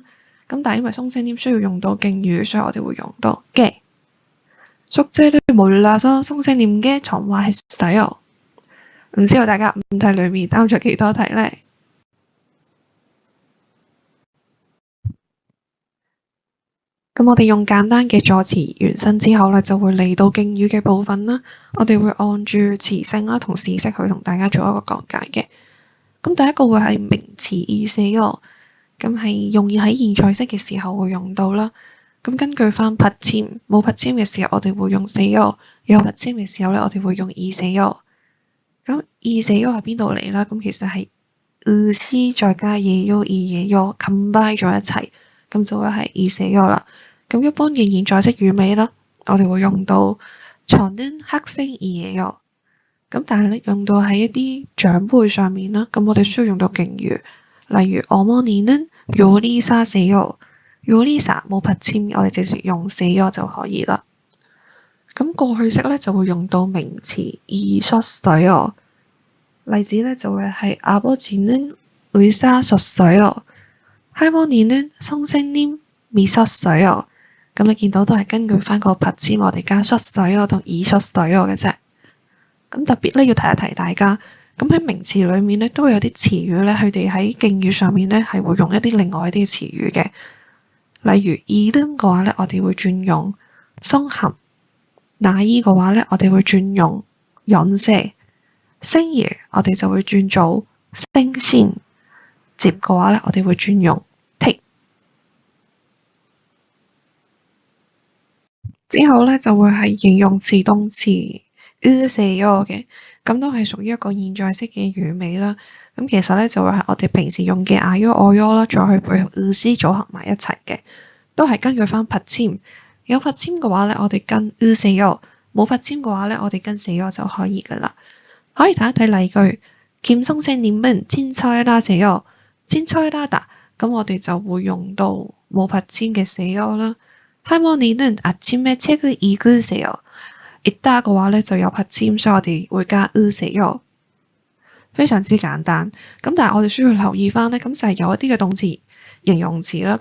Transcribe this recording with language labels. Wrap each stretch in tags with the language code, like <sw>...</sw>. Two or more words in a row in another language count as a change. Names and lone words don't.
<yue>咁但係因為鬆聲黏需要用到敬語，所以我哋會用到嘅。</yue> <ko>숙제를 몰라서 선생님께 전화했어요。</ko> <yue>唔知道大家5題裏面啱咗幾多題呢？咁我哋用簡單嘅助詞原身之後咧，就會嚟到敬語嘅部分啦。我哋會按住詞性啦同事式去同大家做一個講解嘅。咁第一個會係名詞意思咯，咁係容易喺現在式嘅時候會用到啦。咁根據翻받침，冇받침嘅時候我哋會用세요，有받침嘅時候咧我哋會用이세요。咁이세요係邊度嚟啦？咁其實係으시再加</yue> <ko>예요、이예요</ko> <yue>combine 咗一齊，咁就會係이세요啦。咁一般嘅現在式語尾啦，我哋會用到</yue> <ko>저는 학생이에요。</ko> <yue>咁但係咧用到喺一啲長輩上面啦，咁我哋需要用到敬語，例如</yue> <ko>어머니는 요리사세요。</ko> <yue>요리사冇받침，我哋直接用세요就可以啦。咁過去式咧就會用到名詞있었어요。例子咧就會係</yue> <ko>아버지는 의사셨어요。 할머니는 선생님이셨어요。</ko> <yue>咁你見到都係根據翻個받침，我哋加셨어요同이셨어요嘅啫。咁特別咧要提一提大家，咁喺名詞裏面咧都會有啲詞語咧，佢哋喺敬語上面咧係會用一啲另外一啲詞語嘅。例如이름嘅話咧，我哋會轉用 성함；나이 嘅話咧，我哋會轉用 연세；생일 我哋就會轉做 생신；집 嘅話咧，我哋會轉用택。之後咧就會係形容詞動詞으세요嘅，咁都係屬於一個現在式嘅語尾啦。咁其實咧就會係我哋平時用嘅</yue> <ko>아요、어요</ko> <yue>啦，再去配合으시組合埋一齊嘅，都係根據翻받침。有받침嘅話咧，我哋跟으세요；冇받침嘅話咧，我哋跟세요就可以噶啦。可以睇一睇例句，</yue> <ko>김 선생님은 친절하세요。</ko> <yue>친절하다，咁我哋就會用到冇 받침嘅세요啦。</yue> <ko>할머니는 아침에 책을 읽으세요。</ko> <yue>읽다 嘅話咧就有받침，所以我哋會加으세요。非常之簡單。咁但係我哋需要留意翻咧，咁就係有一啲嘅動詞、形容詞啦。</yue>